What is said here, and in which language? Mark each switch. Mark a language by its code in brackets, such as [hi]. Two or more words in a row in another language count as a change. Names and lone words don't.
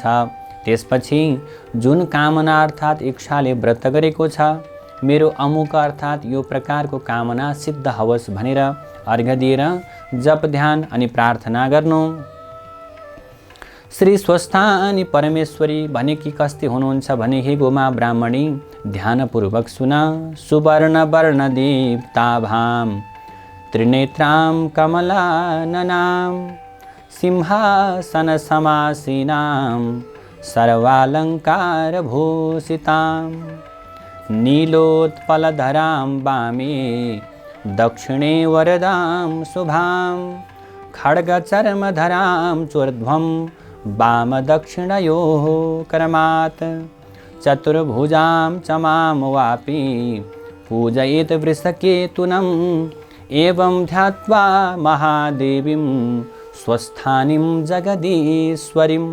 [ne] त्यसपछि जुन कामना अर्थात् इच्छाले व्रत गरेको छ, मेरो अमुक अर्थात् यो प्रकारको कामना सिद्ध होस् भनेर अर्घ दिएर जप ध्यान अनि प्रार्थना गर्नु। श्री स्वस्थानी परमेश्वरी भनेकी कस्ती हुनुहुन्छ भने, हे गोमा ब्राह्मणी, ध्यानपूर्वक सुन। [sa] सुवर्ण वर्ण दीप्ताभां त्रिनेत्रां कमलाननां सिंहासन समासीनां सर्वालंकार भूषितां नीलोत्पलधरां वामे दक्षिणे वरदां शुभां खड्गचर्मधरां चोर्ध्वं वाम दक्षिणयोः क्रमात् चतुर्भुजां च मां वापि पूजयेत् वृषकेतुनम् एवं ध्यात्वा महादेवीं स्वस्थानीं जगदीश्वरीम्।